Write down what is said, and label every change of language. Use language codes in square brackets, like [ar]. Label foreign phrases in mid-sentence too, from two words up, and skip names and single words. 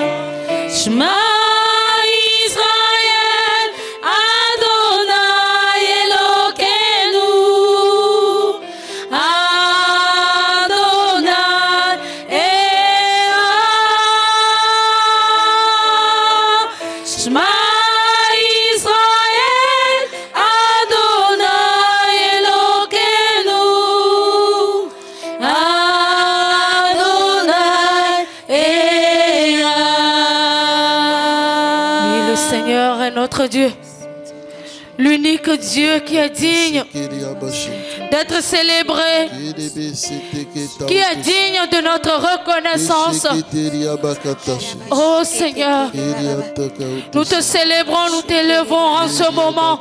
[he] שמע ישראל, אדוני אלוקינו, אדוני אחד. שמע ישראל, אדוני אלוקינו, אדוני אחד. [fr] Oui, le Seigneur est notre Dieu. L'unique Dieu qui est digne d'être célébré, qui est digne de notre reconnaissance. Oh Seigneur, nous te célébrons, nous t'élevons en ce moment.